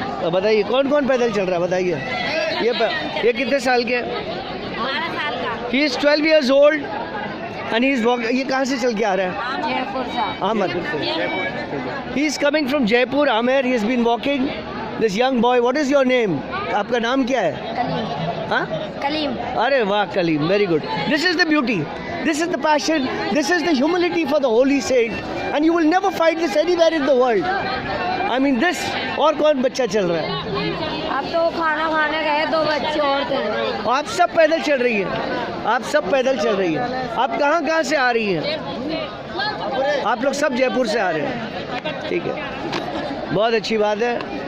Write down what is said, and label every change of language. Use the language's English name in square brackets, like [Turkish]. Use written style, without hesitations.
[Hindi] बताइए कौन कौन पैदल चल रहा है बताइए? ये कितने साल के? 12 साल का। [English] He is 12 years old and he is walking. [Hindi] ये कहाँ से चल के आ रहा है? जयपुर से। [English] Ahmed. He is coming from Jaipur, Amer. He has been walking. This young boy. What is your name? [Hindi] आपका नाम क्या है? कलीम। हाँ? कलीम। अरे वाह Kaleem, [English] very good. This is the beauty. This is the passion. This is the humility for the holy saint. And you will never find this anywhere in the world. I mean this. [Hindi] और कौन बच्चा चल रहा है? अब तो खाना खाने गए 2 बच्चे और थे। आप सब पैदल चल रही हैं। आप सब पैदल चल रही हैं। आप कहाँ से आ रही हैं? आप लोग सब जयपुर से आ रहे हैं। ठीक है, बहुत अच्छी बात है।